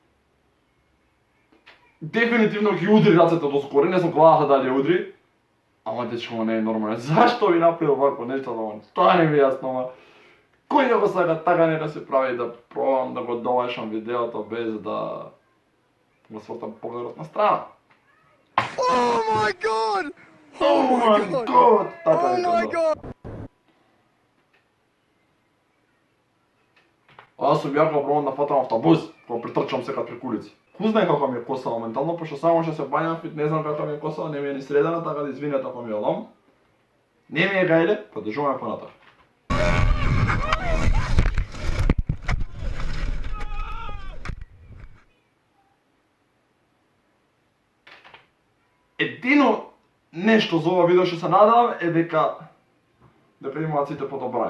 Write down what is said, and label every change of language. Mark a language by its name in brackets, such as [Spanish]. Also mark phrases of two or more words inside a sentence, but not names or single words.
[Macedonian] Дефинитивно ги удри рацете доскоро, не сум гледал дали ја удри, ама дечко не е нормално. Зашто ви направи овако нешто, ама тоа не ми е јасно, ама... Кој не го сака така нека се прави да пробам да го довршам видеото без да го свртам погледот на страна. [English] Oh my god! Oh my god! Така Oh my [Macedonian] нека да. [English] god! [Macedonian] Аз сум јако пробам да фатам автобус, кога притрчам секад преку улици. Ку знае како ми е косава моментално, пошто само што се бањам и не знам како ми е косава, не ми е ни средена, така да извинете ако ми е лом. Не ми е гајле, продолжуваме понатак. Едино нешто за ова видео што се надевам е дека имаат сите подобрани.